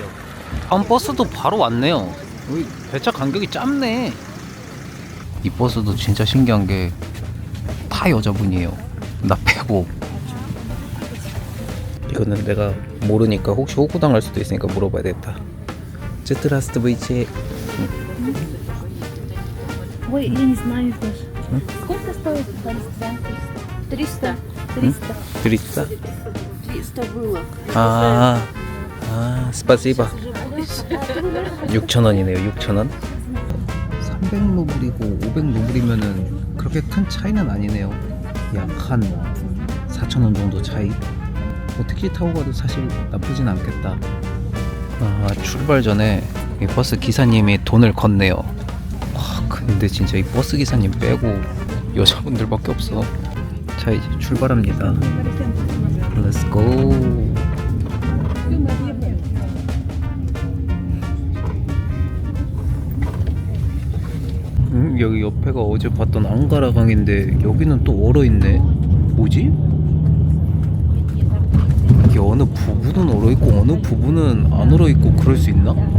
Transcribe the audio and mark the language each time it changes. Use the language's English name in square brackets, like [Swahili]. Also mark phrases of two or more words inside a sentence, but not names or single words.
[Korean] 다음 버스도 바로 왔네요. 여기 배차 간격이 짧네. 이 버스도 진짜 신기한 게 다 여자분이에요. 나 빼고. 이거는 내가 모르니까 혹시 호구당할 수도 있으니까 물어봐야 겠다. [Russian] здравствуйте. Ой, я не знаю даже. Сколько стоит бальзам? 300. 300. 300? 300 было. [Korean] 스파시바. 6,000원이네요. 6,000원. 300루블이고 500루블이면은 그렇게 큰 차이는 아니네요. 약 한 4,000원 정도 차이. 택시 타고 가도 사실 나쁘진 않겠다. 출발 전에 이 버스 기사님이 돈을 건네요. 근데 진짜 이 버스 기사님 빼고 여자분들밖에 없어. 자, 이제 출발합니다. [English] Let's go. [Korean] 여기 옆에가 어제 봤던 앙가라 강인데 여기는 또 얼어있네. 뭐지? 이게 어느 부분은 얼어있고 어느 부분은 안 얼어있고 그럴 수 있나?